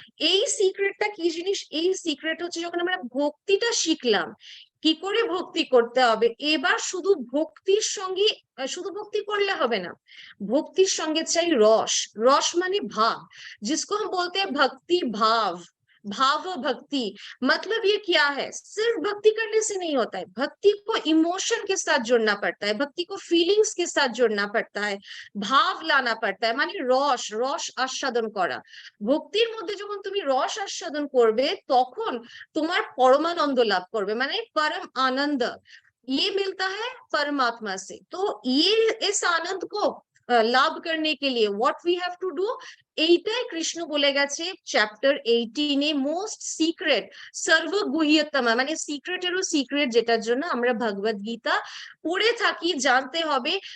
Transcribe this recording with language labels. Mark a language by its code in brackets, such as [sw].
[bn] এই সিক্রেটটা কি জিনিস, এই সিক্রেট হচ্ছে যখন আমরা ভক্তিটা শিখলাম কি করে ভক্তি করতে হবে, এবার শুধু ভক্তির সঙ্গে শুধু ভক্তি করলে হবে না, ভক্তির সঙ্গে চাই রস, রস মানে ভাব, [hi] जिसको हम बोलते हैं भक्ति भाव, भाव भक्ति। मतलब ये क्या है, सिर्फ भक्ति करने से नहीं होता है, भक्ति को इमोशन के साथ जोड़ना पड़ता है, भक्ति को फीलिंग्स के साथ जोड़ना पड़ता है, भाव लाना पड़ता है, [bn] মানে রস, রস আস্বাদন করা। ভক্তির মধ্যে যখন তুমি রস আস্বাদন করবে তখন তোমার পরমানন্দ লাভ করবে, মানে [hi] परम आनंद ये मिलता है परमात्मा से। तो ये इस आनंद को লাভ करने के लिए [en] what we have to do, [bn] এইটাই কৃষ্ণ বলে গেছে চ্যাপ্টার 18-এ মোস্ট সিক্রেট সর্বগুহ্যতম, মানে সিক্রেটেরও সিক্রেট, যেটার জন্য আমরা ভগবত গীতা পড়ে থাকি, জানতে হবে।